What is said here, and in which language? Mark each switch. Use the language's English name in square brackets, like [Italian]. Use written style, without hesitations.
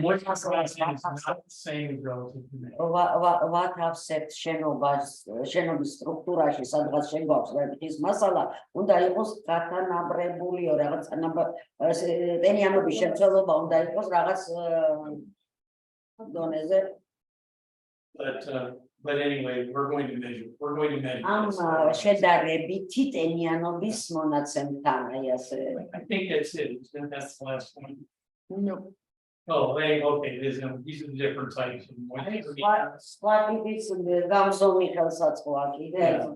[English] Moisture content is not the same as relative humidity. [Georgian] ვათავსებთ შენობის სტრუქტურაში, სადღაც შეგვაქვს ის მასალა, უნდა იყოს გათანაბრებულიო რაღაც ტენიანობის შემცველობა უნდა იყოს რაღაც დონეზე. [English] But anyway, we're going to measure. [Georgian] ამ შედარებითი ტენიანობის მონაცემთან, აი ასე. [English] I think that's it. That's the last one. No. Oh, okay. These are the different types of moisture. [Georgian] სხვა ტიპის გამზომი ხელსაწყოა კიდე.